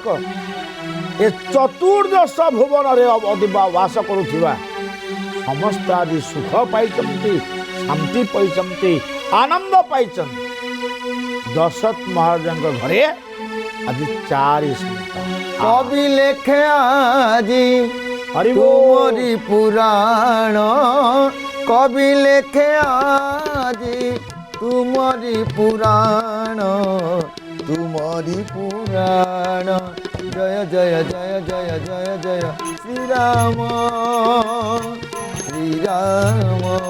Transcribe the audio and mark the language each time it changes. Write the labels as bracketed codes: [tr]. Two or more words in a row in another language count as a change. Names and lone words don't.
[or] ଏ ଚତୁର୍ଦ୍ଦଶ ଭୁବନରେ ବାସ କରୁଥିବା ସମସ୍ତେ ଆଜି ସୁଖ ପାଇଛନ୍ତି, ଶାନ୍ତି ପାଇଛନ୍ତି, ଆନନ୍ଦ ପାଇଛନ୍ତି। ଦଶରଥ ମହାରାଜଙ୍କ ଘରେ ଆଜି 4 ସନ୍ତାନ। [bn] কবি লেখে আজি হরি বল। তুমরি পুরাণ, কবি লেখে আজি তুমরি পুরাণ, তুমরি পুরাণ। জয় জয় জয় জয় জয় জয় শ্রীরাম শ্রীরাম।